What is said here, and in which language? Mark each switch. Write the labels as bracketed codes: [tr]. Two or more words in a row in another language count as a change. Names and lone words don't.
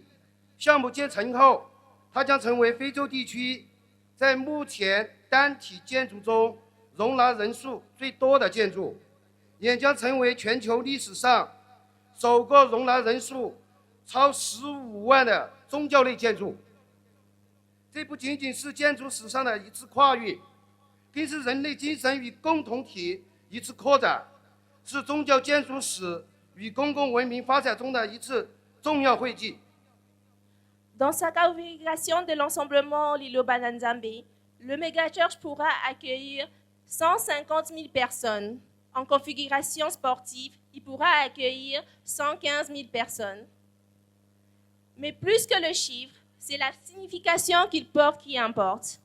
[zh] 项目建成后，它将成为非洲地区在目前单体建筑中容纳人数最多的建筑，也将成为全球历史上首个容纳人数超15万的宗教类建筑。这不仅仅是建筑史上的一次跨越，更是人类精神与共同体一次扩展，是宗教建筑史与公共文明发展中的一次重要汇集。 [fr] Dans sa configuration de l'ensemblement Lilo-Bananzambe, le méga-church pourra accueillir 150 000 personnes. En configuration sportive, il pourra accueillir 115 000 personnes. Mais plus que le chiffre, c'est la signification qu'il porte qui importe.